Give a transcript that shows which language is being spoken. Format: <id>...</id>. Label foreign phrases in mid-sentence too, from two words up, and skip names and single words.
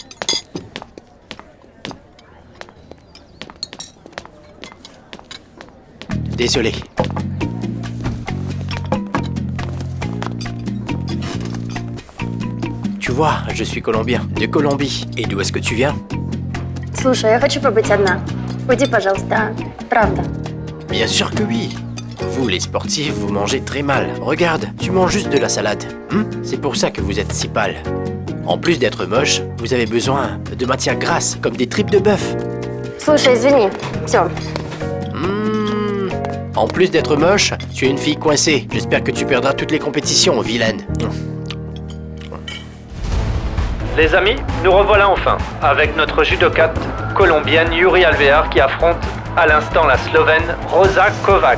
<fr>Désolé. Tu vois, je suis colombien, de Colombie. Et d'où est-ce que tu viens?</fr> <ru>Слушай, я хочу побыть одна. Уйди, пожалуйста. Правда.</ru> <fr>Bien sûr que oui. Vous, les sportifs, vous mangez très mal. Regarde, tu manges juste de la salade. C'est pour ça que vous êtes si pâle. En plus d'être moche, vous avez besoin de matière grasse, comme des tripes de bœuf.</fr> <ru>Слушай, извини. Все.</ru> <fr>En plus d'être moche, tu es une fille coincée. J'espère que tu perdras toutes les compétitions, vilaine. Les amis, nous revoilà enfin, avec notre judokate colombienne Yuri Alvear qui affronte à l'instant la Slovène Rosa Kovac.</fr>